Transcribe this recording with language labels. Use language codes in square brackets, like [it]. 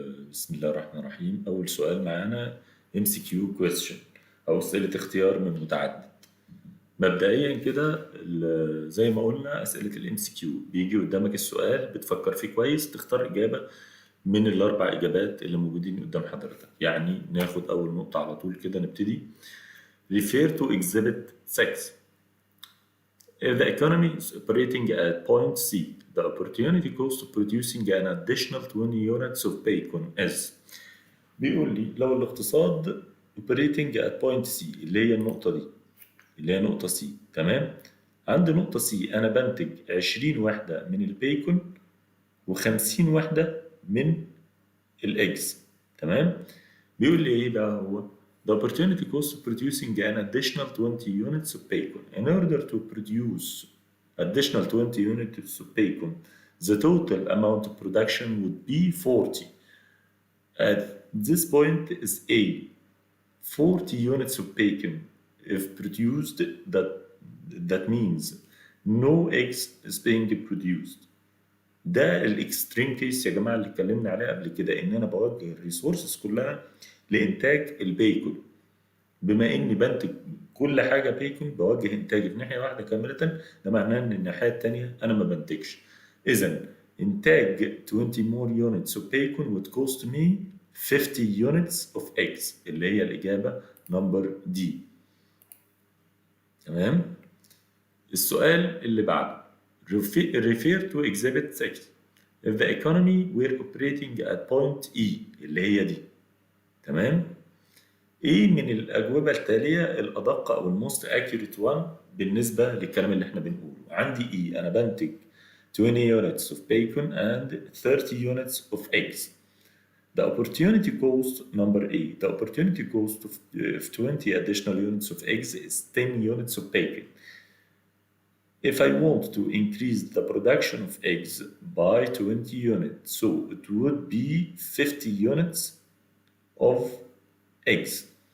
[ar] بسم الله الرحمن الرحيم. أول سؤال معانا MCQ question أو أسئلة اختيار من متعدد. مبدئيا كده زي ما قلنا أسئلة ال MCQ بيجي قدامك السؤال بتفكر فيه كويس، تختار إجابة من الأربع إجابات اللي موجودين قدام حضرتك. يعني ناخد أول نقطة على طول كده نبتدي. [en] Refer to exhibit 6. If the economy is operating at point C, the opportunity cost of producing an additional 20 units of bacon is. [ar] بيقول لي لو الاقتصاد [en] operating at point C [ar] اللي هي النقطة دي اللي هي نقطة C، تمام؟ عند نقطة C أنا بنتج 20 وحدة من البيكون و50 وحدة من الإجز، تمام؟ بيقول لي إيه بقى هو؟ [en] The opportunity cost of producing an additional 20 units of bacon. In order to produce additional 20 units of bacon, the total amount of production would be 40. At this point is A. 40 units of bacon. If produced, that means no eggs is being produced. [ar] ده الاكستريم كيس يا جماعه اللي اتكلمنا عليه قبل كده، ان انا بوجه الريسورسز كلها لانتاج البيكون. بما اني بنتج كل حاجه بيكون بوجه انتاجي في ناحيه واحده كامله، ده معناه ان الناحيه الثانيه انا ما بنتجش. اذا انتاج [en] 20 more units of bacon would cost me 50 units of eggs [ar] اللي هي الاجابه نمبر دي. تمام. السؤال اللي بعده [en] refer to exhibit 6. If the economy were operating at point E [ar] اللي هي دي، تمام؟ ايه من الاجوبه التاليه الادق او الموست [en] accurate one [ar] بالنسبه للكلام اللي احنا بنقوله؟ عندي ايه؟ انا بنتج [en] 20 units of bacon and 30 units of eggs. The opportunity cost number A. The opportunity cost of 20 additional units of eggs is 10 units of bacon. If I want to increase the production of eggs by 20 units, so it would be 50 units of eggs.